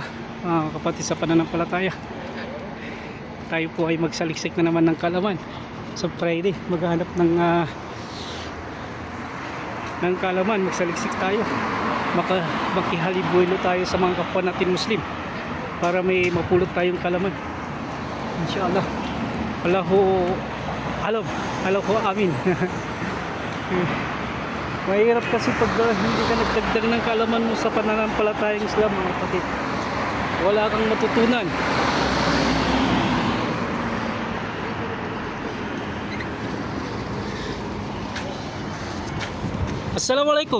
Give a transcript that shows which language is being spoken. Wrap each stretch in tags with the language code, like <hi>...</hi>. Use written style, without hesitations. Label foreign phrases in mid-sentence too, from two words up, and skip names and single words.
<tl>Kapatid sa pananampalataya, tayo po ay magsaliksik na naman ng kalaman sa Friday. Maghanap ng kalaman, magsaliksik tayo, makihalibuelo tayo sa mga kapwa natin Muslim para may mapulot tayong kalaman inshallah.</tl> <ar>الله آمين.</ar> <tl>Mahirap kasi pag hindi ka nagdagdag ng kalaman mo sa pananampalatayang Islam, mga kapatid, wala kang matutunan. Assalamualaikum.</tl>